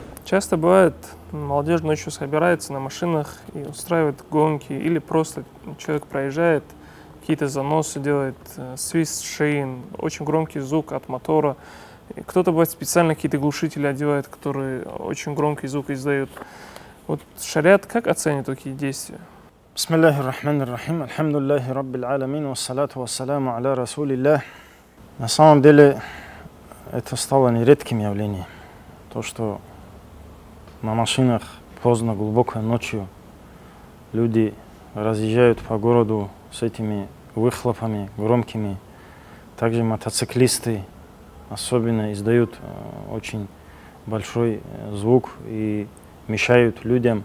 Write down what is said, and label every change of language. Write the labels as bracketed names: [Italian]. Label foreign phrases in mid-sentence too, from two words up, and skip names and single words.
[Russian] Часто бывает, молодежь ночью собирается на машинах и устраивает гонки, или просто человек проезжает, какие-то заносы делает, свист шин, очень громкий звук от мотора. И кто-то бывает специально какие-то глушители одевает, которые очень громкий звук издают. Вот шариат как оценит такие действия? [Arabic] بسم الله الرحمن الرحيم الحمد لله رب العالمين والصلاة والسلام على رسول الله. [Russian] На самом деле это стало нередким явлением. То, что на машинах поздно, глубокой ночью люди разъезжают по городу с этими выхлопами громкими. Также мотоциклисты особенно издают очень большой звук и мешают людям.